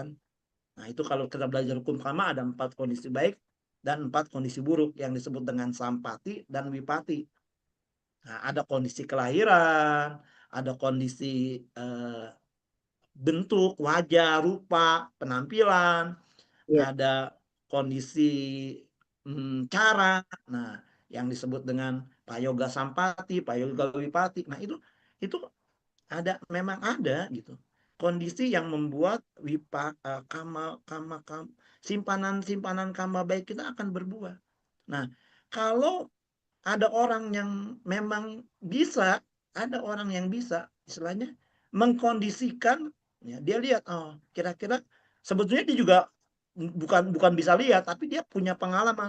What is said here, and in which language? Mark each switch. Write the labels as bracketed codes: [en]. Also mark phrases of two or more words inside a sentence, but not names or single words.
[id] Nah, itu kalau kita belajar hukum karma ada 4 kondisi baik dan 4 kondisi buruk yang disebut dengan sampati dan wipati. Nah, ada kondisi kelahiran, ada kondisi eh, bentuk, wajah, rupa, penampilan, iya, ada kondisi cara. Nah, yang disebut dengan [pi] payoga sampati, payoga wipati. [id] Nah, itu memang ada gitu. Kondisi yang membuat simpanan kama baik kita akan berbuah. Nah, kalau ada orang yang memang bisa, ada orang yang bisa istilahnya mengkondisikan ya, dia lihat oh kira-kira sebetulnya dia juga bukan bukan bisa lihat tapi dia punya pengalaman.